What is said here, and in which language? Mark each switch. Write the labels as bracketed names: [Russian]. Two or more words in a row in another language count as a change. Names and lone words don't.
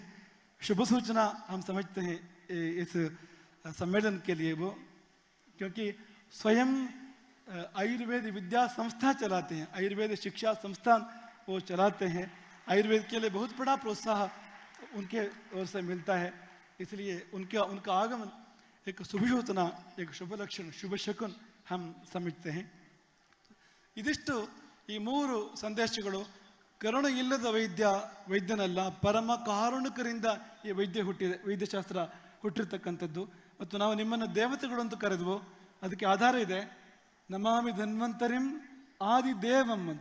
[Hindi] शुभ सूचना हम समझते हैं इस सम्मेलन के लिए वो, क्योंकि स्वयं आयुर्वेद विद्या संस्था चलाते हैं, आयुर्वेद शिक्षा संस्थान वो चलाते हैं. आयुर्वेद के लिए बहुत बड़ा प्रोत्साहन उनके ओर से मिलता है. इसलिए उनका आगमन एक शुभ सूचना, एक शुभ लक्षण, शुभ शकुन हम समझते हैं. [Kannada] ಇದಿಷ್ಟು ಈ ಮೂರು ಸಂದೇಶಗಳು. ಕರುಣೆ ಇಲ್ಲದ ವೈದ್ಯನಲ್ಲ, ಪರಮ ಕಾರುಣಿಕರಿಂದ ಈ ವೈದ್ಯಶಾಸ್ತ್ರ ಹುಟ್ಟಿರ್ತಕ್ಕಂಥದ್ದು. ಮತ್ತು ನಾವು ನಿಮ್ಮನ್ನು ದೇವತೆಗಳು ಅಂತ ಕರೆದ್ವು, ಅದಕ್ಕೆ ಆಧಾರ ಇದೆ. [Sanskrit] ನಮಾಮಿ ಧನ್ವಂತರಿಂ ಆದಿದೇವಂ ಅಂತ.